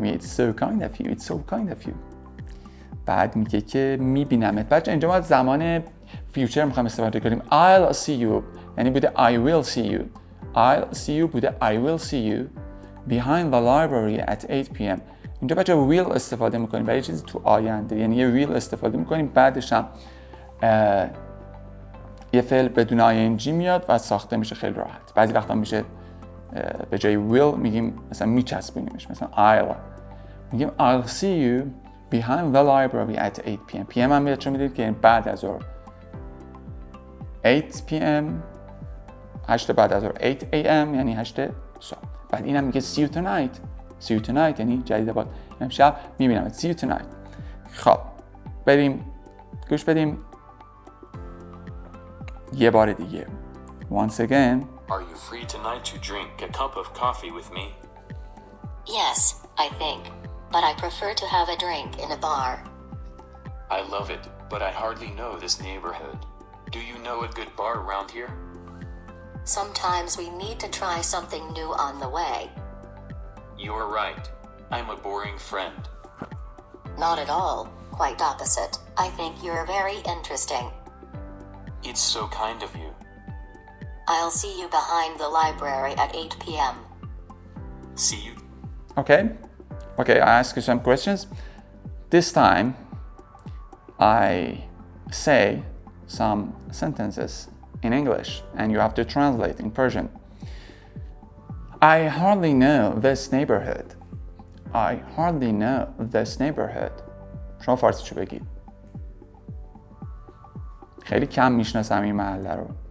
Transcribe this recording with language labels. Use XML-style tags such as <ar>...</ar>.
<fa>میگه</fa> <en>it's so kind of you. It's so kind of you.</en> <fa>بعد میگه که میبینمت. بچه اینجا ما زمان فیوچر میخوایم استفاده کنیم.</fa> <en>I'll see you</en> <fa>یعنی بوده</fa> <en>I will see you. I'll see you</en> <fa>بوده</fa> <en>I will see you behind the library at 8 p.m.</en> <fa>اینجا بچه will استفاده میکنیم برای چیزی تو آینده، یعنی یه will استفاده میکنیم، بعدش هم یه فعل بدون ing میاد و ساخته میشه خیلی راحت. بعضی وقتا میشه به جای will میگیم مثلا میچسبونیمش، مثلا I'll میگیم</fa> <en>I'll see you behind the library at 8 p.m.</en> <fa>PM هم میاد، چون میدونید که بعد از ظهر</fa> <en>8 p.m.</en> <fa>8 بعد از ظهر 8 a.m. یعنی 8 صبح. بعد اینم میگه</fa> <en>see you tonight. see you tonight</en> <fa>یعنی جدید باد امشب میبینم.</fa> <en>see you tonight.</en> <fa>خب بریم گوش بدیم یه بار دیگه.</fa> <en>once again. Are you free tonight to drink a cup of coffee with me? Yes, I think. But I prefer to have a drink in a bar. I love it, but I hardly know this neighborhood. Do you know a good bar around here? Sometimes we need to try something new on the way. You're right. I'm a boring friend. Not at all. Quite opposite. I think you're very interesting. It's so kind of you. I'll see you behind the library at 8 p.m. See you. Okay, I ask you some questions. This time, I say some sentences in English and you have to translate in Persian. I hardly know this neighborhood. I hardly know this neighborhood.</en> <fa>شما فارسی چو بگید. خیلی کم میشناسم این محله رو.</fa>